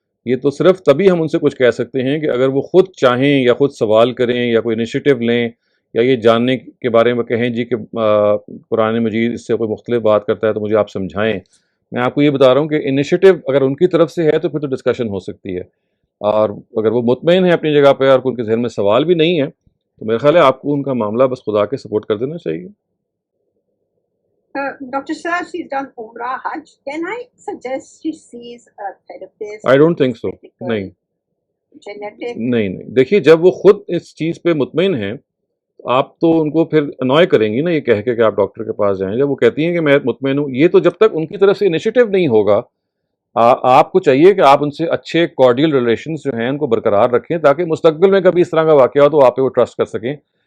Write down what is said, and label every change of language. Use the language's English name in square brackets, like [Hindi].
[Hindi] ये तो सिर्फ तभी हम उनसे कुछ कह सकते हैं कि अगर वो ख़ुद चाहें या ख़ुद सवाल करें या कोई इनिशिएटिव लें या ये जानने के बारे में कहें जी कि कुरान मजीद इससे कोई मुख्तलिफ बात करता है तो मुझे आप समझाएं। मैं आपको ये बता रहा हूँ कि इनिशिएटिव अगर उनकी तरफ से है तो फिर तो डिस्कशन हो सकती है, और अगर वो मुतमईन है अपनी जगह पे और उनके जहन में सवाल भी नहीं है तो मेरा ख्याल है आपको उनका मामला बस खुदा के सपोर्ट कर देना चाहिए। [English] Dr. Shah, she's done Umrah, Hajj. Can I suggest she sees a therapist? I don't think so. [Hindi] नहीं, [English] Genetic? [Hindi] नहीं। देखिए, जब वो खुद इस चीज़ पे मुतमईन हैं आप तो उनको फिर अनॉय करेंगी ना ये कह के कि आप डॉक्टर के पास जाएं। जब वो कहती हैं कि मैं मुतमईन हूँ, ये तो जब तक उनकी तरफ से इनिशिएटिव नहीं होगा, आपको चाहिए कि आप उनसे अच्छे कॉर्डियल रिलेशंस जो हैं उनको बरकरार रखें ताकि मुस्तकबिल में कभी इस तरह का वाक़या हो तो आप पे वो ट्रस्ट कर सकें।